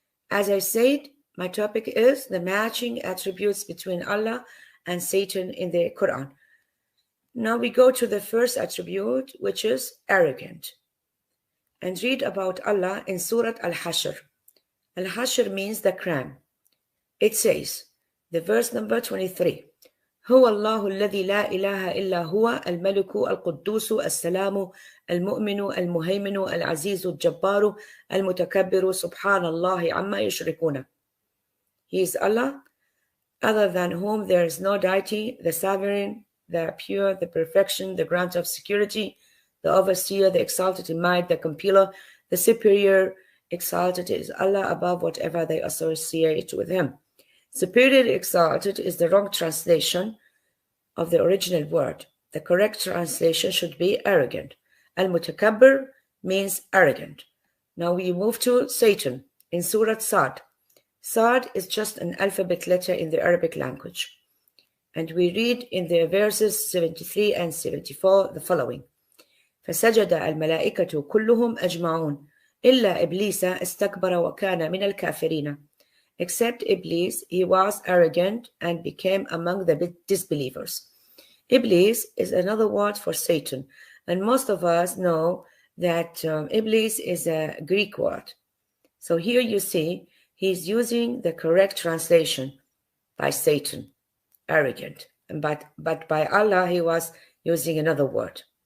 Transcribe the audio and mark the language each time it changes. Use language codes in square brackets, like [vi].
[en] As I said, my topic is the matching attributes between Allah and Satan in the Quran. Now we go to the first attribute, which is arrogant, and read about Allah in Surah Al-Hashr. Al-Hashr means the crown. It says, the verse number 23, [ar] هو الله الذي لا إله إلا هو الملك القدوس السلام المؤمن المهيمن العزيز الجبار المتكبر سبحان الله عما يشركون. [en] He is Allah, other than whom there is no deity, the sovereign, the pure, the perfection, the grant of security, the overseer, the exalted in might, the compiler, the superior, exalted is Allah above whatever they associate with him. Superior exalted is the wrong translation of the original word. The correct translation should be arrogant. Al-Mutakabbir means arrogant. Now we move to Satan in Surah Sad. Sad is just an alphabet letter in the Arabic language. And we read in the verses 73 and 74 the following. [ar] فسجد الملائكة كلهم أجمعون إلا إبليس استكبر وكان من الكافرين. [en] Except Iblis, he was arrogant and became among the disbelievers. Iblis is another word for Satan, and most of us know that Iblis is a Greek word. So here you see he's using the correct translation by Satan, arrogant, but by Allah he was using another word.